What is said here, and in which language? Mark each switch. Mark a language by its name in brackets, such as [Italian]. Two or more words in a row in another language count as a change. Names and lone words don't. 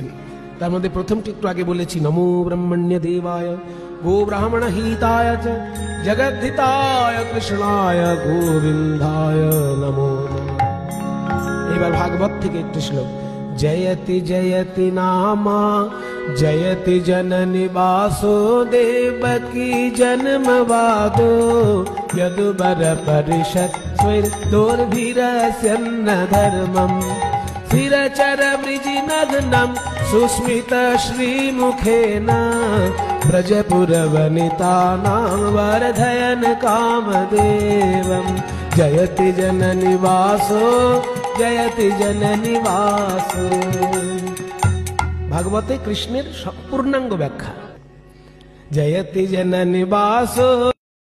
[Bangla] তার মধ্যে প্রথমটি একটু আগে বলেছি, [Sanskrit] নমো ব্রহ্মণ্য দেবায় গো ব্রাহ্মণ হিতায় চ জগদ্ধিতায় কৃষ্ণায় গোবিন্দায় নমো। [Bangla] এবার ভাগবত থেকে একটি শ্লোক, [Sanskrit] জয়তি জয়তি নামা जयति जननि वासुदेवकी जन्मवादो, यदुबर परिषत् स्वर्दोर्भिरस्यन्न धर्मम्, स्थिरचर वृजिनग्नं सुस्मित श्रीमुखेन, ब्रजपुरवनितानां वर्धयन् कामदेवम्, जयति जननि वासो जयति जननि वासो। [Bangla] ভাগবতে কৃষ্ণের পূর্ণাঙ্গ ব্যাখ্যা, [Sanskrit] জয়তি জননি বাসো।